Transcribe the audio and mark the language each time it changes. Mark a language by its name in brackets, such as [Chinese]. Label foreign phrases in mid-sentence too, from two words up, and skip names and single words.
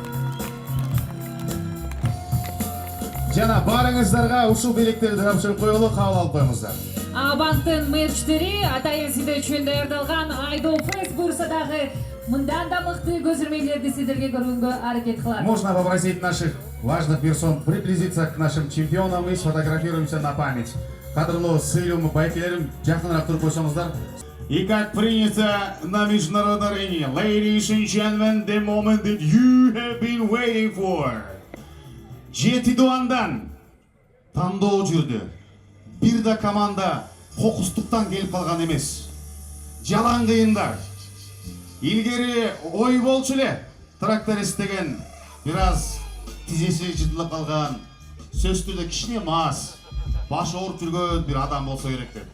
[Kyrgyz] Жана барыңыздарга ушул белектерди тапшырып коелу, кабыл алып коюңуздар. Банктын мерчтери атайын сиздер үчүн даярдалган Айдофест буюрса дагы мындан да мыкты көзөрмелерди сиздерге көргөнгө аракет кылат. [Russian] Можно попросить наших важных персон приблизиться к нашим чемпионам и сфотографируемся на память. [Kyrgyz] Кадрлуу сыйлуу байкелерим, жакыныраак туруп койсоңуздар. [Russian] И как принято на международной арене, [English] ladies and gentlemen, the moment that you have been waiting for. [Kyrgyz] Жети дуандан тандоо жүрдү. Бир да команда кокустуктан келип калган эмес. Жалаң кыйындар. Илгери ой болчу эле. Тракторист деген бир аз тизеси жытылып калган, сөз түрдө кичине мас, башы ооруп жүргөн бир адам болсо керек деп.